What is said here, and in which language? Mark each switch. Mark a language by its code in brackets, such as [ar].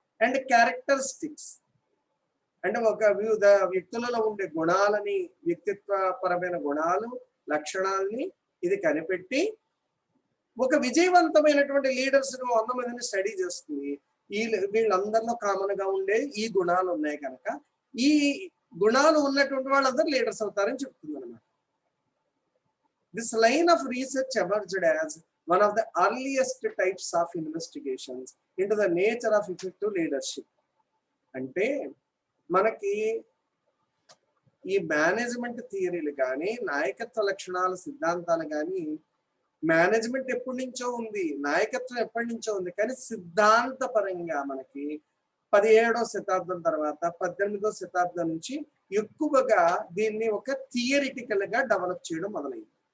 [te] And characteristics అంటే ఒక వివిధ వ్యక్తులలో ఉండే గుణాలని, వ్యక్తిత్వ పరమైన గుణాలు, లక్షణాలని ఇది కనిపెట్టి ఒక విజయవంతమైనటువంటి లీడర్స్ 100 మందిని స్టడీ చేస్తుంది. వీళ్ళందరిలో కామన్ గా ఉండే ఈ గుణాలు ఉన్నాయి కనుక ఈ గుణాలు ఉన్నటువంటి వాళ్ళందరూ లీడర్స్ అవుతారని చెప్తుంది అనమాట. [en] This line of research emerged as one of the earliest types of investigations into the nature of effective leadership. [te] అంటే మనకి ఈ మేనేజ్మెంట్ థియరీలు కానీ, నాయకత్వ లక్షణాల సిద్ధాంతాలు కానీ, మేనేజ్మెంట్ ఎప్పటి నుంచో ఉంది, నాయకత్వం ఎప్పటి నుంచో ఉంది. కానీ సిద్ధాంత పరంగా మనకి 17వ శతాబ్దం తర్వాత 18వ శతాబ్దం నుంచి ఎక్కువగా దీన్ని ఒక థియరిటికల్ గా డెవలప్ చేయడం మొదలైంది.